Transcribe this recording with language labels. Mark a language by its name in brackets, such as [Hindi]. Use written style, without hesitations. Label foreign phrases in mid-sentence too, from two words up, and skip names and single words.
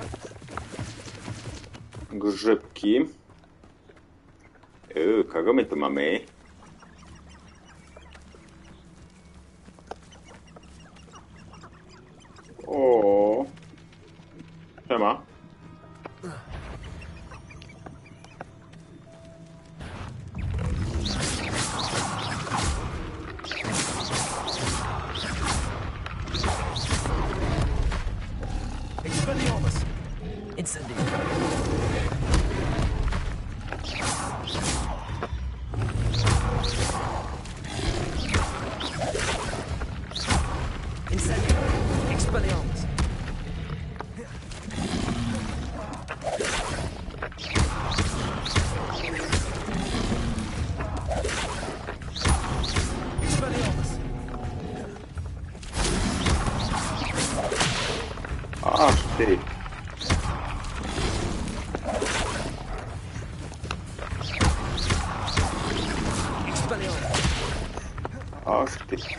[Polish] Grzybki. Kogo my tu mamy? O. Siema. Expelliarmus. Incendio. Incendio. Expelliarmus. Expelliarmus. Ach ty. Ach ty.